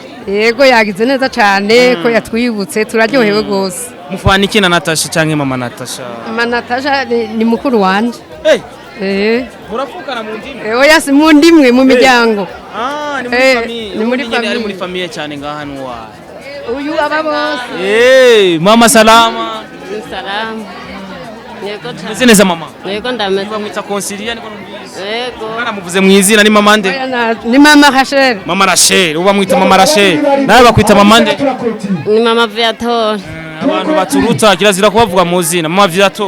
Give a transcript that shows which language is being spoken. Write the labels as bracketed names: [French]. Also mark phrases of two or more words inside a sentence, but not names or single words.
[Rundi] Yego yagize neza cyane ko yatwibutse, turaryohewe gose. Mufana iki na Natasha canke mama Natasha? Mama Natasha ni mukuru wanje. Murafukana mu ndimwe? Oya si mu ndimwe mu miryango. Ni muri famille. Ni muri famille. Ari muri famille cyane ngaha nuwa. Uyu aba bose. [Swahili] Mama salama. Salama. [Rundi] Yego cyane. Meze neza mama? Yego ndameze. Bamwita Conseiller niko numvise. Yego. Bana muvuze mu izina ni mama nde? Ni mama Rachel. Mama Rachel, uba mwita mama Rachel. Nawe bakwita mama nde? Ni mama Viator. Abantu baturuta kirazira kubavuga mu zina mama Viator.